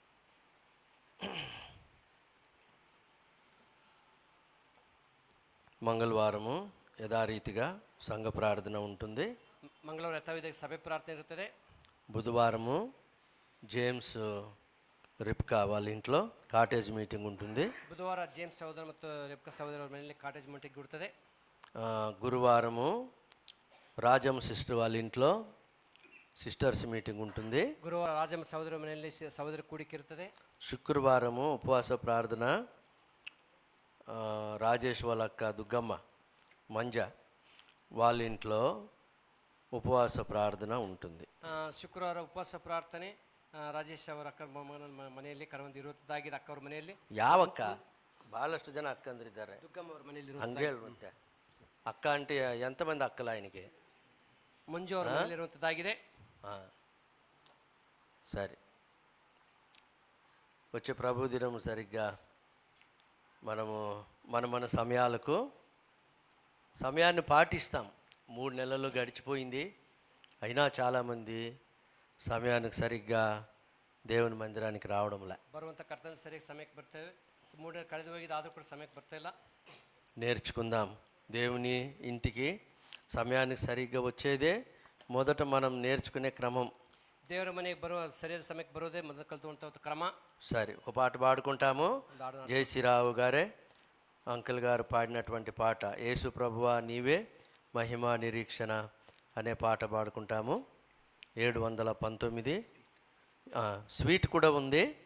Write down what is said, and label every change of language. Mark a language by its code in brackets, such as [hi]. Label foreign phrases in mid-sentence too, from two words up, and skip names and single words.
[te] మంగళవారము యథారీతిగా సంఘ ప్రార్థన ఉంటుంది. [kn] ಮಂಗಳವಾರ ಯಥಾವಿಧಿಯಾಗಿ ಸಭೆ ಪ್ರಾರ್ಥನೆ ಇರುತ್ತದೆ. [te] బుధవారము జేమ్స్ రిప్కా వాళ్ళ ఇంట్లో [en] cottage meeting [te] ఉంటుంది. [kn] ಬುಧವಾರ ಜೇಮ್ಸ್ ಸಹೋದರ ಮತ್ತು ರೆಪ್ಕಾ ಸಹೋದರರ ಮನೆಯಲ್ಲಿ [en] cottage meeting [kn] ಇರುತ್ತದೆ. [te] గురువారము రాజం సిస్టర్ వాళ్ళ ఇంట్లో [en] sisters meeting [te] ఉంటుంది. [kn] ಗುರುವಾರ ರಾಜಮ್ಮ ಸಹೋದರ ಮನೆಯಲ್ಲಿ ಸಹೋದರ ಕೂಡಿಕೆ ಇರುತ್ತದೆ. [te] శుక్రవారము ఉపవాస ప్రార్థన రాజేష్ వాళ్ళ అక్క దుగ్గమ్మ మంజ వాళ్ళ ఇంట్లో ఉపవాస ప్రార్థన ఉంటుంది. [kn] ಶುಕ್ರವಾರ ಉಪವಾಸ ಪ್ರಾರ್ಥನೆ ರಾಜೇಶ್ ಅವರ ಅಕ್ಕ ಮನೆಯಲ್ಲಿ ಕರವಂದು ಇರುತ್ತದಾಗಿದೆ. ಅಕ್ಕ ಅವ್ರ ಮನೆಯಲ್ಲಿ ಯಾವಕ್ಕ ಬಹಳಷ್ಟು ಜನ ಅಕ್ಕಂದಿದ್ದಾರೆ. ದುಗ್ಗಮ್ಮ ಅವ್ರ ಮನೆಯಲ್ಲಿ ಹಂಗೆ ಹೇಳುವಂತೆ ಅಕ್ಕ [te] అంటే ఎంతమంది అక్కలు ఆయనకి? [kn] ಮಂಜು ಅವರ ಮನೆಯಲ್ಲಿ ಇರುವಂಥದ್ದಾಗಿದೆ. [te] సరే, వచ్చే ప్రభు దినం సరిగ్గా మనము మన సమయాలకు సమయాన్ని పాటిస్తాం. 3 నెలలు గడిచిపోయింది, అయినా చాలామంది సమయానికి సరిగ్గా దేవుని మందిరానికి రావడంలా. [kn] ಬರುವಂಥ ಕರ್ತನ ಸರಿಯಾಗಿ ಸಮಯಕ್ಕೆ ಬರ್ತೇವೆ. 3 ಕಳೆದು ಹೋಗಿದೆ, ಆದರೂ ಕೂಡ ಸಮಯಕ್ಕೆ ಬರ್ತಾ ಇಲ್ಲ. [te] నేర్చుకుందాం. దేవుని ఇంటికి సమయానికి సరిగ్గా వచ్చేదే మొదట మనం నేర్చుకునే క్రమం. [kn] ದೇವರ ಮನೆಗೆ ಬರುವ ಸರಿಯಾದ ಸಮಯಕ್ಕೆ ಬರೋದೇ ಮೊದಲು ಕಲಿತುವಂಥ ಕ್ರಮ. [te] సరే, ఒక పాట పాడుకుంటాము. జయశ్రీరావు గారే అంకుల్ గారు పాడినటువంటి పాట యేసు ప్రభువా నీవే మహిమ నిరీక్షణ అనే పాట పాడుకుంటాము. 719 స్వీట్ కూడా ఉంది.